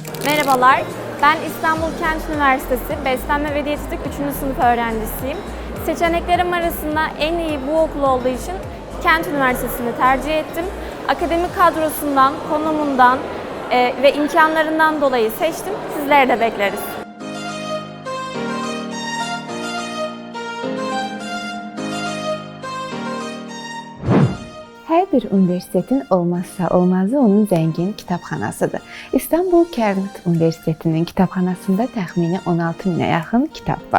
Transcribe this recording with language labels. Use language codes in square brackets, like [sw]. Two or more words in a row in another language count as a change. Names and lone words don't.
[tr] Merhabalar, ben İstanbul Kent Üniversitesi Beslenme ve Diyetetik 3. sınıf öğrencisiyim. Seçeneklerim arasında en iyi bu okul olduğu için Kent Üniversitesi'ni tercih ettim. Akademik kadrosundan, konumundan ve imkanlarından dolayı seçtim. Sizleri de bekleriz. [az] Hər bir bir universitetin olmazsa olmazı onun zəngin kitabxanasıdır. İstanbul Kernit Universitetinin kitabxanasında təxmini 16 minə yaxın kitab var.